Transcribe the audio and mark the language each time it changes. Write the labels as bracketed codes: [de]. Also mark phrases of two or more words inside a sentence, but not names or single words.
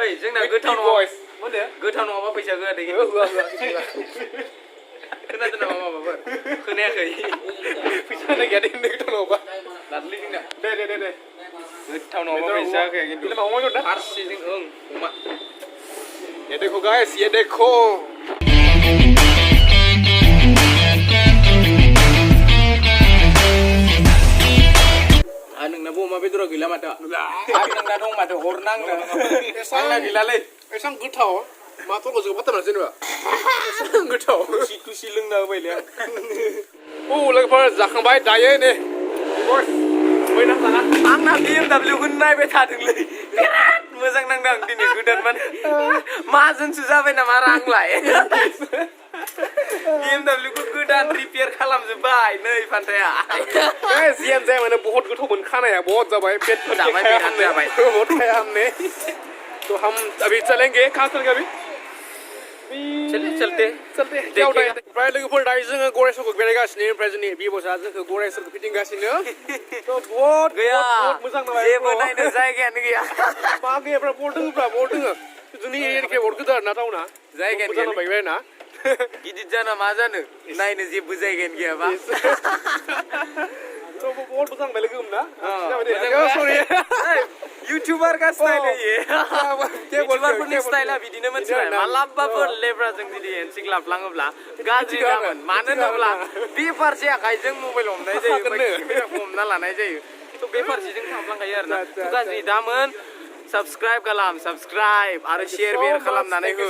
[brx] ओइ जोंना गोथाव नङा बयस मा होनो गोथाव नङाबा फैसा होआ दे होआ खोनादों नामा माबाफोर खोनायाखै फैसा होनाय गैया दे गोथाव नङाबा दादलि जोंना दे गोथाव नङाबा फैसा होखाया खिन्थु मामा होदों फारसेजों ओं अमा [hi] ये देखो गाइस ये देखो [brx] नोंनाबो अमा बेदरा गैला माथो नोंना दं माथो हरनांनो आंना गैलालै एसां गोथाव माथ' गोजौ बाथ्रा जेनेबा गोथाव खुसि लोंना होबायलै आं औ लोगोफोर जाखांबाय दायो नै फैना जाना आंना BMW खौ नायबाय थादोंलै बिराद मोजां नांदों आं दिनै गोदान माने माहाजोनसो जाबाय नामा आंलाय BMW खौ गोदान रिपेयार खालामजोब्बाय नै फान्थाया जियानो जाया माने बहुत गोथाव खानाया बहुत जाबाय पेट जाबाय जाबाय [hi] बहुत खाया हमने तो हम अभी चलेंगे कहाँ चलेंगे अभी चलते [brx] ओमफ्राय लोगोफोर दायो जोङो गरेस्वरखौ बेरायगासिनो ओमफ्राय जोंनि बिब'सा जोंखौ गरेस्वरखौ फिदिंगासिनो थ' बहुत गैया मोजां नालाय जेबो नायनो जायगायानो गैया मा गैयाफ्रा बल दोङो जोंनि एरियानिफ्राय बहुत गोदान ना टाउना जायगायानो मोजां नांबाय ना गिदिर जाना मा जानो नायनो जेबो जायगायानो गैयाबा बहुत मोजां नांबाय लोगो ना सरि [hi] इउटिउबार का स्टाइल है ये [brx] इउटिउबारफोरनि स्टाइला बिदिनो मोनथिबाय मालाबाफोर लेब्राजों जुदि हेन्डसिक लाफ्लाङोब्ला गाज्रि जागोन मानो होनोब्ला बे फारसे आखाइजों मबाइल हमनाय जायो हमना लानाय जायो थ' बे फारसेजों थांफ्लांखायो आरोना थ' गाज्रि दामोन सबस्क्राइब खालाम सबस्क्राइब आरो शेयार बेयार खालामनानै हो